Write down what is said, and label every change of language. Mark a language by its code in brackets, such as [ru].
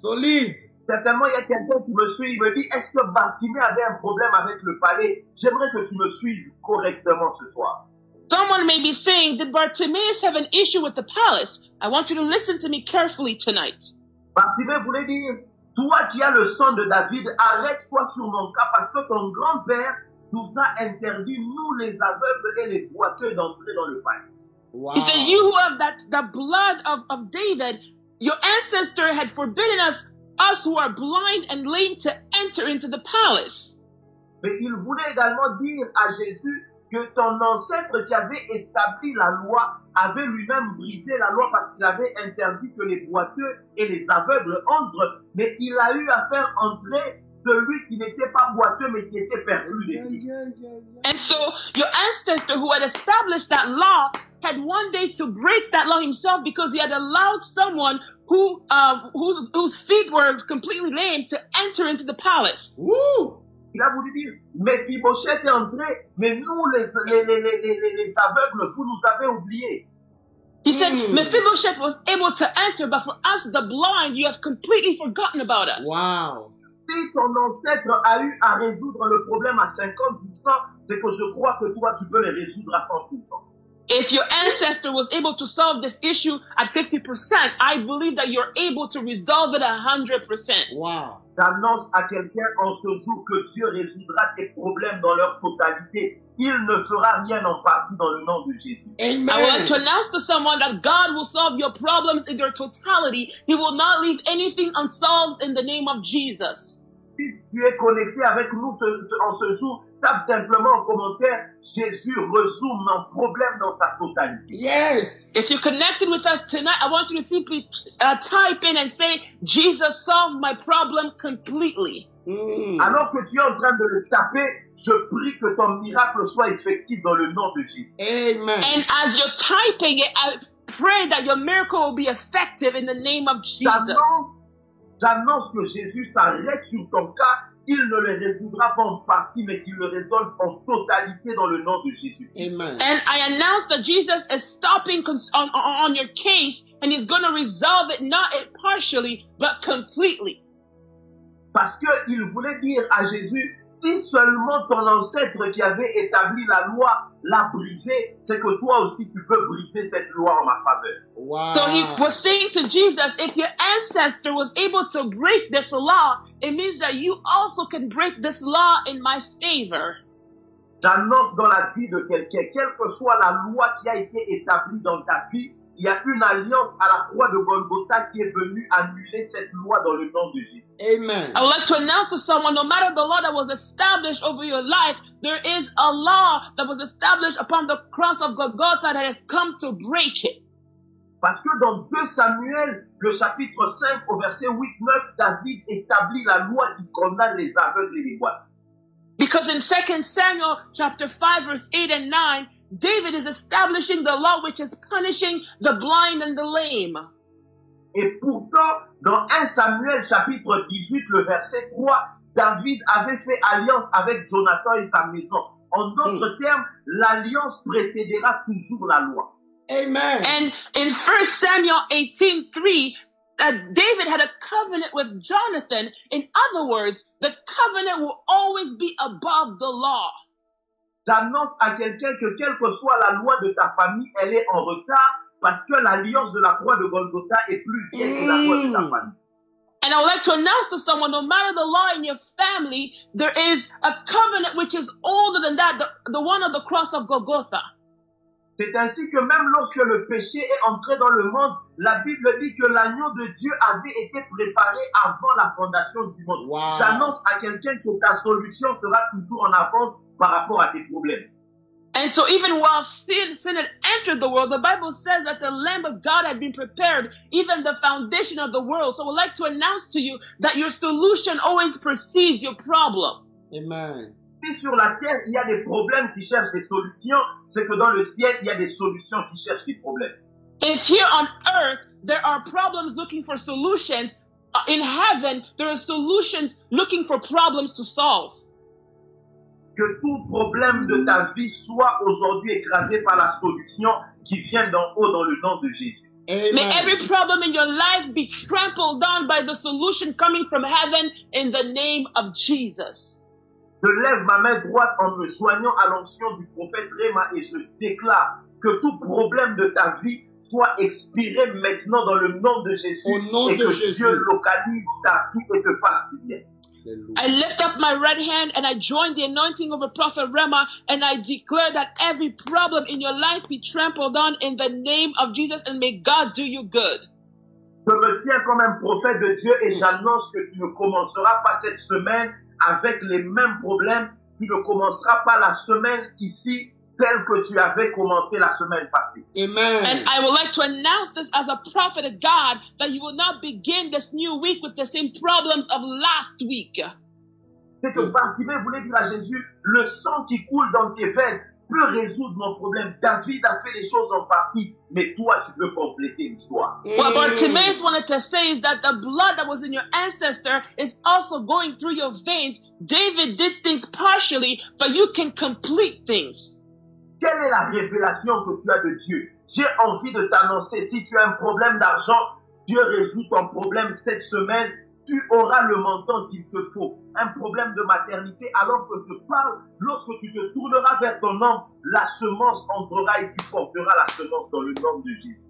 [fr] Solide. Certainement, il y a quelqu'un qui me suit, il me dit, est-ce que Bartimée avait un problème avec le palais? J'aimerais que tu me suives correctement ce soir. [en] Someone may be saying, did Bartimaeus have an issue with the palace? I want you to listen to me carefully tonight. [fr] Bartimée voulait dire, toi qui as le sang de David, arrête-toi sur mon cas parce que ton grand-père nous a interdit, nous les aveugles et les boiteux, d'entrer dans le palais. Wow. [en] He said, you who have the blood of David, your ancestor had forbidden us who are blind and lame to enter into the palace. [fr] Mais il voulait également dire à Jésus que ton ancêtre qui avait établi la loi avait lui-même brisé la loi parce qu'il avait interdit que les boiteux et les aveugles entrent. Mais il a eu à faire entrer celui qui n'était pas boiteux mais qui était perdu des pieds. [en] And so your ancestor who had established that law had one day to break that law himself because he had allowed someone whose feet were completely lame to enter into the palace. Woo! [fr] Il a voulu dire, Mephibosheth est entré, mais nous les aveugles, vous nous avez oubliés. [en] He said, Mephibosheth was able to enter, but for us, the blind, you have completely forgotten about us. Wow. [fr] Si ton ancêtre a eu à résoudre le problème à 50%, c'est que je crois que toi, tu peux les résoudre à 100%. [en] If your ancestor was able to solve this issue at 50%, I believe that you're able to resolve it 100%. Wow. [fr] J'annonce à quelqu'un en ce jour que Dieu résoudra tes problèmes dans leur totalité. Il ne fera rien en partie dans le nom de Jésus. Amen. [en] I would like to announce to someone that God will solve your problems in their totality. He will not leave anything unsolved in the name of Jesus. [fr] Si tu es connecté avec nous en ce jour, tape simplement en commentaire, Jésus résout mon problème dans sa totalité. [en] Yes. If you're connected with us tonight, I want you to simply type in and say, Jesus solved my problem completely. [fr] Alors que tu es en train de le taper, je prie que ton miracle soit effectif dans le nom de Jésus. Amen. [en] And as you're typing it, I pray that your miracle will be effective in the name of Jesus. [fr] J'annonce que Jésus s'arrête sur ton cas. Il ne le résoudra pas en partie, mais qu'il le résolve en totalité dans le nom de Jésus. Amen. [en] And I announce that Jesus is stopping on your case, and he's going to resolve it not partially, but completely. [fr] Parce qu'il voulait dire à Jésus, si seulement ton ancêtre qui avait établi la loi l'a brisée, c'est que toi aussi tu peux briser cette loi en ma faveur. Wow. [en] So he was saying to Jesus, if your ancestor was able to break this law, it means that you also can break this law in my favor. [fr] J'annonce dans la vie de quelqu'un, quelle que soit la loi qui a été établie dans ta vie, il y a une alliance à la croix de Golgotha qui est venue annuler cette loi dans le nom de Jésus. Amen. [en] I would like to announce to someone, no matter the law that was established over your life, there is a law that was established upon the cross of Golgotha that has come to break it. [fr] Parce que dans 2 Samuel, le chapitre 5, au verset 8-9, David établit la loi qui condamne les aveugles et les boiteux. [en] Because in 2 Samuel chapter 5, verse 8 and 9, David is establishing the law which is punishing the blind and the lame. [fr] Et pourtant, dans 1 Samuel chapitre 18, le verset 3, David avait fait alliance avec Jonathan et sa maison. En d'autres termes, l'alliance précédera toujours la loi. Amen. [en] And in 1 Samuel 18:3, David had a covenant with Jonathan. In other words, the covenant will always be above the law. [fr] J'annonce à quelqu'un que quelle que soit la loi de ta famille, elle est en retard parce que l'alliance de la croix de Golgotha est plus vieille que la loi de ta famille. [en] And I would like to announce to someone, no matter the law in your family, there is a covenant which is older than that, the one of the cross of Golgotha. [fr] C'est ainsi que même lorsque le péché est entré dans le monde, la Bible dit que l'agneau de Dieu avait été préparé avant la fondation du monde. Wow. J'annonce à quelqu'un que ta solution sera toujours en avance par rapport à tes problèmes. [en] And so even while sin had entered the world, the Bible says that the Lamb of God had been prepared, even the foundation of the world. So I would like to announce to you that your solution always precedes your problem. Amen. [fr] Si sur la terre, il y a des problèmes qui cherchent des solutions, c'est que dans le ciel, il y a des solutions qui cherchent des problèmes. [en] If here on earth there are problems looking for solutions, in heaven there are solutions looking for problems to solve. [fr] Que tout problème de ta vie soit aujourd'hui écrasé par la solution qui vient d'en haut dans le nom de Jésus. Amen. [en] May every problem in your life be trampled down by the solution coming from heaven in the name of Jesus. [fr] Je lève ma main droite en me joignant à l'onction du prophète Réma et je déclare que tout problème de ta vie soit expiré maintenant dans le nom de Jésus. Au nom et de que Jésus. Dieu localise ta vie et te fasse du bien. [en] I lift up my right hand and I join the anointing of the prophet Rema and I declare that every problem in your life be trampled on in the name of Jesus and may God do you good. [fr] Je me tiens comme un prophète de Dieu et j'annonce que tu ne commenceras pas cette semaine avec les mêmes problèmes, tu ne commenceras pas la semaine ici telle que tu avais commencé la semaine passée. Amen. [en] And I would like to announce this as a prophet of God, that you will not begin this new week with the same problems of last week. [fr] C'est que Bartimée voulait dire à Jésus, le sang qui coule dans tes veines peut résoudre mon problème. David a fait les choses en partie, mais toi, tu peux compléter l'histoire. [en] What Bartimaeus wanted to say is that the blood that was in your ancestor is also going through your veins. David did things partially, but you can complete things. [fr] Quelle est la révélation que tu as de Dieu? J'ai envie de t'annoncer, si tu as un problème d'argent, Dieu résout ton problème cette semaine. Tu auras le montant qu'il te faut. Un problème de maternité, alors que je parle, lorsque tu te tourneras vers ton homme, la semence entrera et tu porteras la semence dans le nom de Jésus.